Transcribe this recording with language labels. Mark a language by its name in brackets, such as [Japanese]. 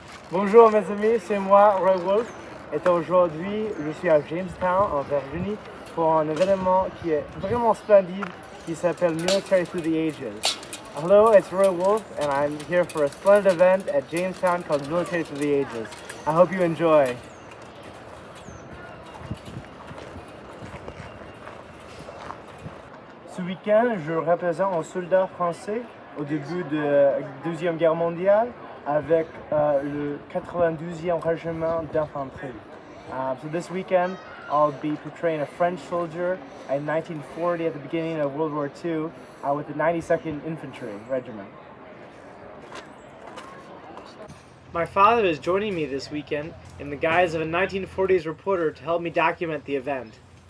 [French] Bonjour mes amis, c'est moi, Wulf, et aujourd'hui je suis à Jamestown en Virginie pour un événement qui est vraiment splendide qui s'appelle Military Through the Ages. [English] Hello, it's Wulf and I'm here for a splendid event at Jamestown called Military Through the Ages. I hope you enjoy. [French] Ce week-end, je représente un soldat français au début de la Deuxième Guerre mondiale avec le 92e Régiment d'infanterie. [English] So this weekend, I'll be portraying a French soldier in 1940 at the beginning of World War II with the 92nd Infantry Regiment. My father is joining me this weekend in the guise of a 1940s reporter to help me document the event.